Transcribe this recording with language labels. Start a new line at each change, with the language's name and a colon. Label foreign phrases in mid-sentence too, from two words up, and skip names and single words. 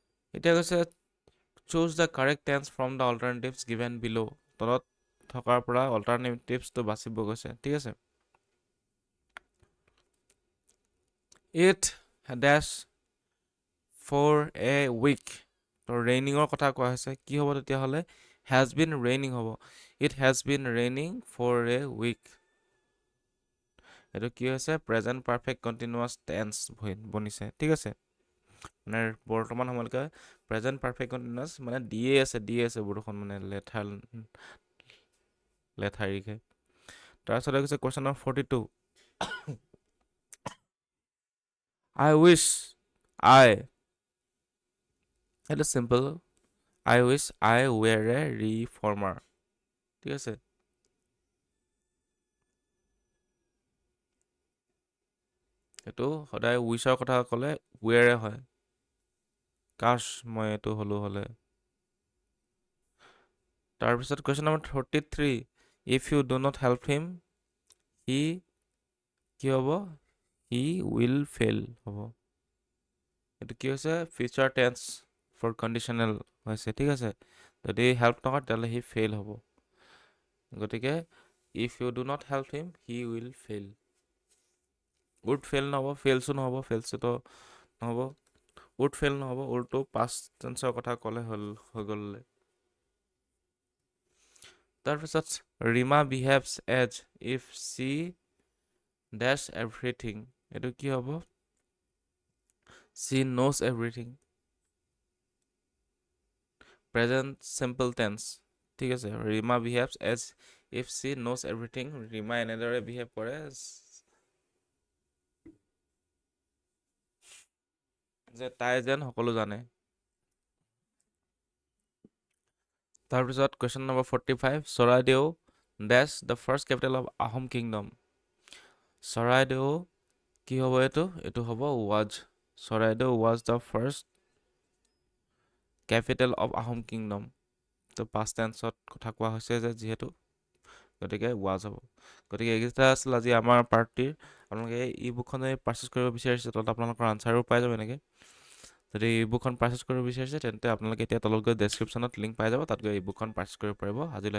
Assamese: এতিয়া কৈছে
English: choose the correct tense from the alternatives given below.
Assamese: তলত থকাৰ পৰা alternatives-টো বাচিব গৈছে, ঠিক আছে?
English: It dash for a week.
Assamese: তো ৰেইনিঙৰ কথা কোৱা হৈছে, কি হ'ব তেতিয়াহ'লে?
English: has been raining
Assamese: হ'ব।
English: It has been raining for a week।
Assamese: এইটো কি হৈছে?
English: present perfect continuous tense
Assamese: বনিছে, ঠিক আছে? মানে বৰ্তমান সময়লৈকে
English: present perfect continuous
Assamese: মানে দিয়ে আছে বৰষুণ মানে লেঠাৰিকে। তাৰপিছত কৈছে
English: question number 42। I wish I,
Assamese: সেইটো চিম্পল।
English: I wish I were a reformer,
Assamese: ঠিক আছে? এইটো সদায় উইচৰ কথা ক'লে ৱেৰে হয়। কাশ মই এইটো হ'লে। তাৰপিছত
English: question number
Assamese: 33।
English: If you do not help him, he
Assamese: কি হ'ব?
English: He will fail
Assamese: হ'ব। এইটো কি হৈছে?
English: future tense for conditional
Assamese: হৈছে, ঠিক আছে? যদি হেল্প নকৰে তেতিয়াহ'লে সি ফেইল হ'ব।
English: গতিকে if you do not help him, he will fail। would fail
Assamese: নহ'ব, failsো নহ'ব, failsোতো নহ'ব,
English: would fail
Assamese: নহ'ব, উল্টো
English: past tense
Assamese: ৰ কথা ক'লে হৈ গ'ল।
English: তাৰপিছত ৰীমা behaves as if she dash everything।
Assamese: এইটো কি হ'ব?
English: she knows everything। present simple tense,
Assamese: ঠিক আছে?
English: ৰীমা behaves as if she knows everything।
Assamese: ৰীমা এনেদৰে behave কৰে যে তাই যেন সকলো জানে। তাৰপিছত
English: question number
Assamese: 45।
English: চৰাইদেউ dash the first capital of Ahom kingdom।
Assamese: চৰাইদেউ কি হ'ব এইটো? এইটো হ'ব
English: was। চৰাইদেউ was the first capital of Ahom kingdom।
Assamese: তো
English: past tense
Assamese: ত কথা কোৱা হৈছে যে যিহেতু, গতিকে was হ'ব। গতিকে এইকেইটা আছিল আজি আমাৰ পাৰ্টিৰ। আপোনালোকে ই বুকখন যদি পাৰ্চেছ কৰিব বিচাৰিছে তলত আপোনালোকৰ আনচাৰো পাই যাব এনেকৈ। যদি ই বুকখন পাৰ্চেছ কৰিব বিচাৰিছে তেন্তে আপোনালোকে এতিয়া তলত গৈ ডেছক্ৰিপশ্যনত লিংক পাই যাব, তাত গৈ ই বুকখন পাৰ্চেছ কৰিব পাৰিব।